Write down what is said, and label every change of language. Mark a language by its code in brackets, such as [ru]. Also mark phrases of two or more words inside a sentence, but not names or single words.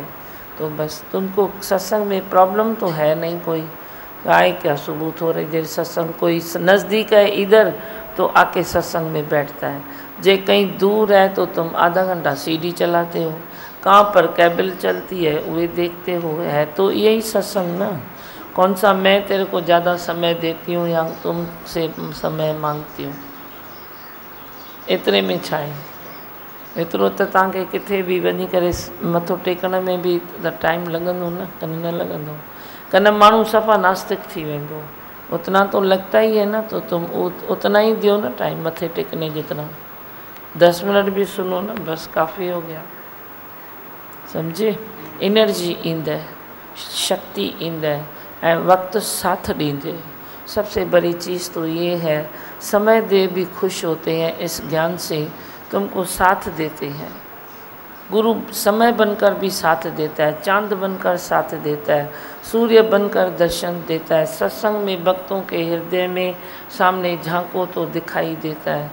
[hi] तो बस तुमको सत्संग में प्रॉब्लम तो है नहीं कोई, आए क्या सुबह थोड़ी देर सत्संग, कोई नज़दीक है इधर तो आके सत्संग में बैठता है। जे कहीं दूर है तो तुम आधा घंटा सीडी चलाते हो, कहाँ पर केबल चलती है वे देखते हो। है तो यही सत्संग ना। कौन सा मैं तेरे को ज़्यादा समय देती हूँ या तुमसे समय मांगती हूँ? [sd] एतरे में छा आहे? एतिरो त तव्हांखे किथे बि वञी करे मथो टेकण में भी त टाइम लॻंदो न, कन न लॻंदो? कन माण्हू सफ़ा नास्तिक थी वेंदो। [hi] उतना तो लगता ही है ना, तो तुम उतना ही दियो ना टाइम मथे टेकने जितना। 10 मिनट भी सुनो ना, बस काफ़ी हो गया। समझे? [sd] एनर्जी ईंदे, शक्ति ईंदे ऐं वक्त साथ ॾींदे। [hi] सबसे बड़ी चीज़ तो ये है, समय दे भी खुश होते हैं इस ज्ञान से, तुमको साथ देते हैं। गुरु समय बनकर भी साथ देता है, चांद बनकर साथ देता है, सूर्य बनकर दर्शन देता है। सत्संग में भक्तों के हृदय में सामने झांको तो दिखाई देता है।